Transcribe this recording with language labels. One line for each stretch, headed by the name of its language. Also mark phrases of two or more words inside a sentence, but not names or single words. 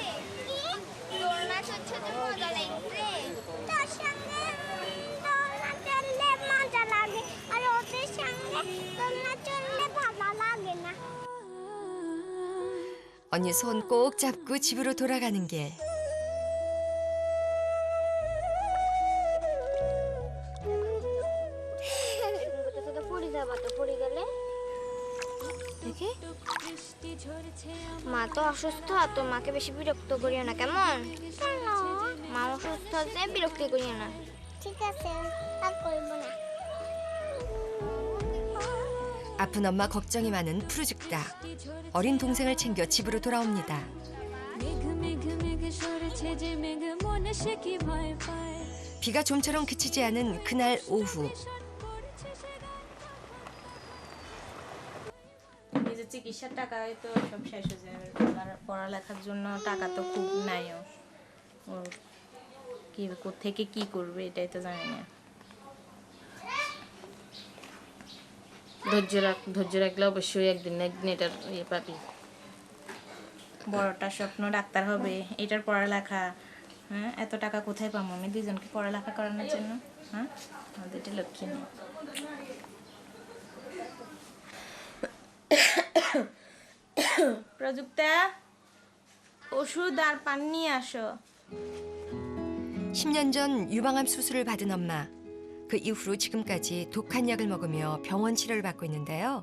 Bangla: দোলনা চড়ছে যে মজা লাগছে। তোর সঙ্গে দোলনা চড়লে মজা লাগে আর ওদের সঙ্গে দোলনা চড়লে ভালো লাগে না।
Korean: 언니 손 꼭 잡고 집으로 돌아가는 길.
Bangla: পড়ে যাবা তো পড়ে গেলে দেখি মা তো অসুস্থ আর তোর মাকে বেশি বিরক্ত করিও না কেমন? মা অসুস্থ আছে বিরক্ত করিও না। ঠিক আছে আর করব না।
Korean: 아픈 엄마 걱정이 많은 푸르죽다. 어린 동생을 챙겨 집으로 돌아옵니다. 비가 좀처럼 그치지 않은 그날 오후.
Bangla: এই যে চিকিৎসার টাকায় তো সব শেষ হয়ে যায়। আর পড়ালেখার জন্য টাকা তো খুব নাই ওর কি থেকে কি করবে এটাই তো জানি না। ধৈর্য রাখলে অবশ্যই একদিন না একদিন এটার ইয়ে পাবি। বড়টার স্বপ্ন ডাক্তার হবে, এটার পড়ালেখা। হ্যাঁ, এত টাকা কোথায় পাবো আমি দুজনকে পড়ালেখা করানোর জন্য? হ্যাঁ, আমাদের এটা লক্ষ্য নেই। প্রযুক্তা ওষুধ আর পানি নিয়ে আসো।
Korean: 10년 전 유방암 수술을 받은 엄마. 그 이후로 지금까지 독한 약을 먹으며 병원 치료를 받고 있는데요.